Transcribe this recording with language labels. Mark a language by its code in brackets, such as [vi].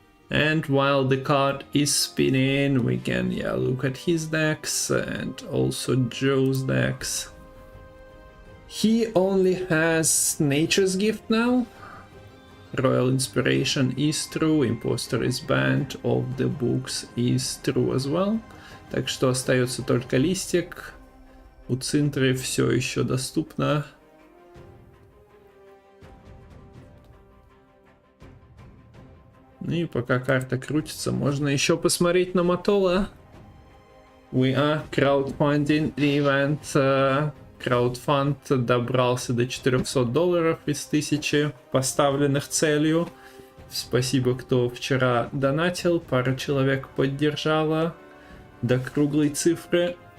[en] And while the card is spinning, we can look at his decks and also Joe's decks. He only has Nature's Gift now. Royal Inspiration is true, Imposter is banned, of the books is true as well. [ru] Так что остается только листик. У Цинтры все еще доступно. Ну и пока карта крутится, можно еще посмотреть на Матола. [en] We are crowdfunding the event. [ru] Краудфанд добрался до $400 из 1000 поставленных целью. Спасибо, кто вчера донатил. Пара человек поддержала до круглой цифры.